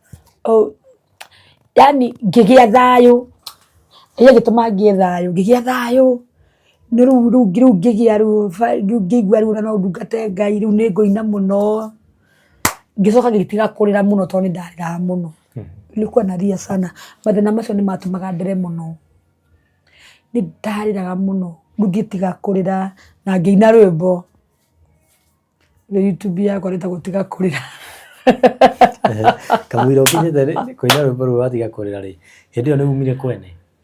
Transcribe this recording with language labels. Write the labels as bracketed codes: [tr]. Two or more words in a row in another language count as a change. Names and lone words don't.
[ki] yani ngĩgĩa thayũ ĩyo gĩtũma ngĩgĩa thayũ no rĩu ngĩgĩa ngĩigua rĩu no ndungate Ngai rĩu nĩ ngũina mũno ngĩcoka ngĩtiga kũrĩra mũno tondũ nĩ ndarĩraga mũno [sw] nilikuwa nalia sana [ki] mathĩna macio nĩ matũmaga ndĩre mũno nĩ ndarĩraga mũno ngĩtiga kũrĩra na ngĩina rwĩmbo YouTube yakwa rĩtagwo tiga kũrĩra kamũira ũkinyĩte kũina rwĩmbo rũu watiga kũrĩra rĩ hĩndĩ ĩyo nĩ umire kwene